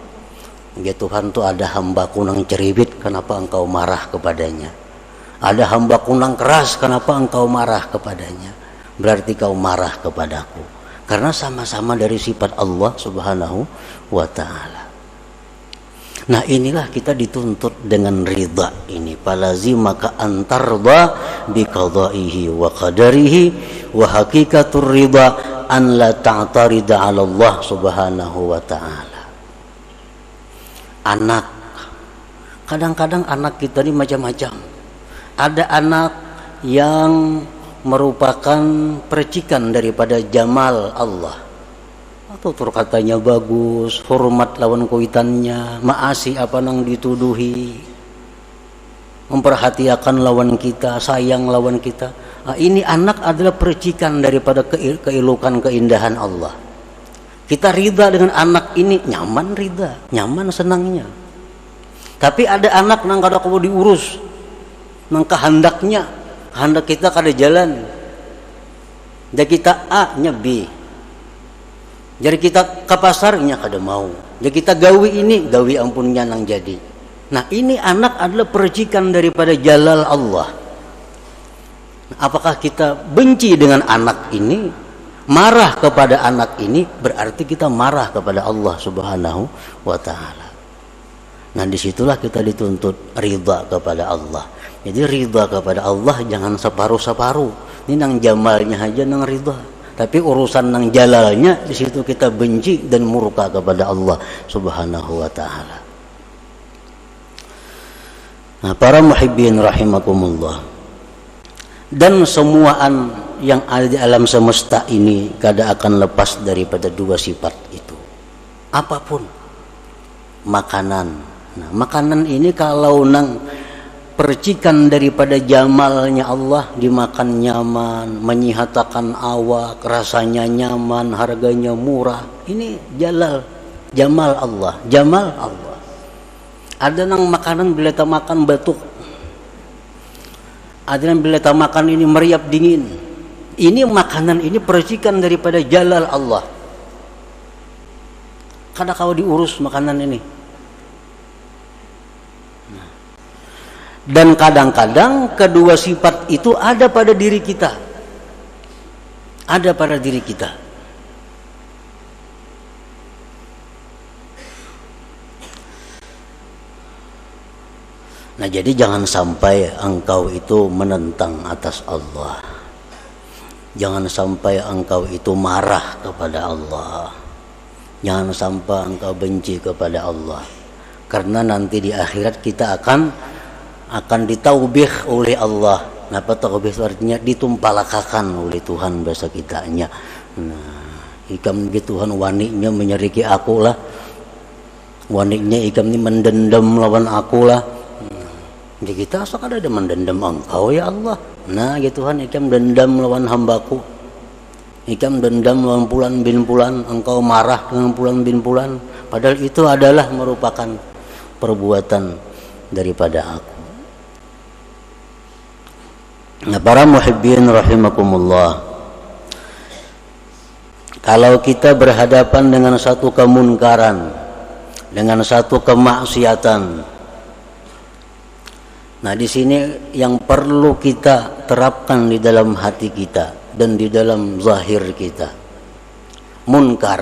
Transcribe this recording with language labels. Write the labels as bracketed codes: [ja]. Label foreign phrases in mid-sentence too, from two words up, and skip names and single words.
[bjn] Ya Tuhan, tuh ada hambaku nang ceribit, kenapa engkau marah kepadanya? Ada hambaku nang keras, kenapa engkau marah kepadanya? [id] Berarti kau marah kepadaku. Karena sama-sama dari sifat Allah [ar] سبحانه وتعالى. [id] Nah, inilah kita dituntut dengan ridha ini. [ar] فلازمك أن ترضى بقضائه وقدره وحقيقة الرضا أن لا تعترض على الله سبحانه وتعالى. [id] Anak, kadang-kadang anak kita ini macam-macam. Ada anak yang merupakan percikan daripada jamal Allah, [bjn] atau katanya bagus, hormat lawan kuitannya, maasi apa nang dituduhi, memperhatikan lawan kita, sayang lawan kita. [id] Nah, ini anak adalah percikan daripada keelukan keindahan Allah. [bjn] Kita ridha dengan anak ini, nyaman ridha, nyaman senangnya. Tapi ada anak nang kada kudu diurus, nang kehendaknya, hendak kita kada jalan. Jadi kita A nya B. Jadi kita ke pasarnya kada mau. Jadi kita gawi ini, gawi ampunnya nang jadi. Nah, [id] ini anak adalah percikan daripada jalal Allah. Nah, apakah kita benci dengan anak ini, marah kepada anak ini, berarti kita marah kepada Allah [ar] سبحانه وتعالى. [id] Nah, disitulah kita dituntut ridha kepada Allah. Jadi ridha kepada Allah jangan separuh-separuh. [bjn] Ini nang jamalnya aja nang ridha. Tapi urusan nang jalalnya, [id] di situ kita benci dan murka kepada Allah [ar] سبحانه وتعالى. [id] Nah, para [ar] محبين رحمكم الله. [bjn] Dan semuaan yang ada di alam semesta ini kada akan lepas daripada dua sifat itu. [id] Apapun. Makanan. [bjn] Nah, makanan ini kalau nang percikan daripada jamalnya Allah, dimakan nyaman, menyihatakan awak, rasanya nyaman, harganya murah. [id] Ini jamal Allah, jamal Allah. [bjn] Ada nang makanan bila tak makan batuk, ada yang bila tak makan ini meriap dingin. [id] Ini makanan ini percikan daripada jalal Allah. [bjn] Kada kau diurus makanan ini. [id] Dan kadang-kadang kedua sifat itu ada pada diri kita. Ada pada diri kita. Nah, jadi jangan sampai engkau itu menentang atas Allah. Jangan sampai engkau itu marah kepada Allah. Jangan sampai engkau benci kepada Allah. Karena nanti di akhirat kita akan ditaubih oleh Allah. [bjn] Napa taubih itu artinya ditumpalakakan oleh Tuhan bahasa kitanya. Nah, ikam gitu Tuhan waniknya menyeriki aku lah. Waniknya ikam ini mendendam lawan aku lah. Di kita asal ada mendendam engkau ya Allah. Nah gitu Tuhan, ikam dendam lawan hambaku. Ikam dendam lawan Fulan bin Fulan, [id] engkau marah dengan Fulan bin Fulan. Padahal itu adalah merupakan perbuatan daripada aku. Nah, para [ar] محبين رحمكم الله, [id] kalau kita berhadapan dengan satu kemunkaran, dengan satu kemaksiatan, nah di sini yang perlu kita terapkan di dalam hati kita dan di dalam zahir kita, munkar.